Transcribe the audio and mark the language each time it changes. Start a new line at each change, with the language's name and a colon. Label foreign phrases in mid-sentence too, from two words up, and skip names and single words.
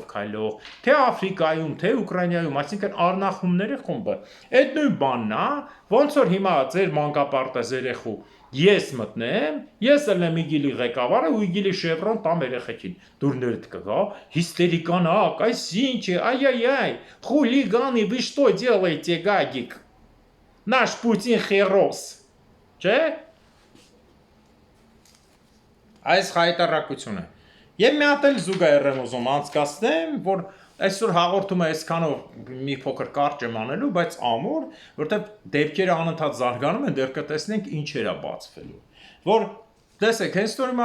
Armenian: քայլող, թե Աֆրիկայում, թե Ուկրաինայում, այսինքն առնախումների խումբը։ Այդ նույն բանն է, ոնց որ հիմա ձեր մանկապարտեզ երեխու ես մտնեմ, ես ելնեմ իգիլի ղեկավարը ու իգիլի շևրոն տամ երեխեքին, դուրներդ կգա, հիստերիկանակ, այս ինչ է, այ, խուլիգանի,
Russian: вы что делаете, гагик, наш Путин херос,
Armenian: չէ, այս հայտարարությունը, և մի հատ էլ զուգահեռ եմ ուզում անցկացնեմ, որ այսօր հաղորդումը այսքանով մի փոքր կարճ եմ անելու, բայց ամուր, որտեղ դեպքերը անընդհատ զարգանում են, դեռ կտեսնենք ինչեր է բացվելու։ Որ տեսեք, հենց որ